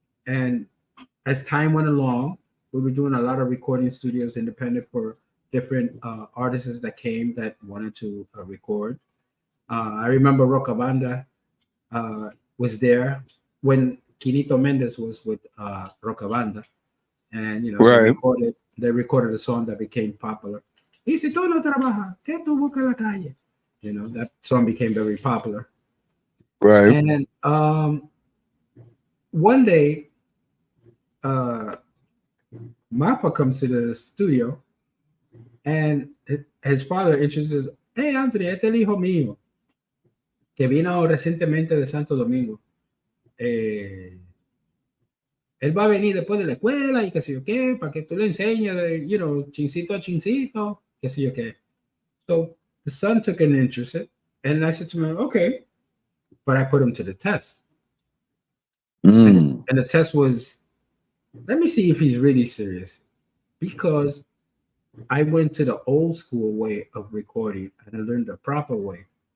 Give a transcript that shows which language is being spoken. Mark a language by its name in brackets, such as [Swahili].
[English] And as time went along, we were doing a lot of recording studios independent for different artists that came that wanted to record. I remember Rocabanda was there when Quinito Mendez was with Rocabanda, and Right. they recorded a song that became popular. [Spanish] Y si tú no trabajas, ¿qué tú buscas en la calle? [English] That song became very popular. Right. And one day, uh, Mappa comes to the studio, and his father introduces, hey, Anthony, [Spanish] este es el hijo mío, que vino recientemente de Santo Domingo. Eh, Él va a venir después de la escuela y qué sé yo qué, para que tú le enseñes, chincito a chincito, qué sé yo qué. [English] So the son took an interest, and I said to him, okay, but I put him to the test. Mm. And the test was, let me see if he's really serious. Because I went to the old school way of recording and I learned the proper way.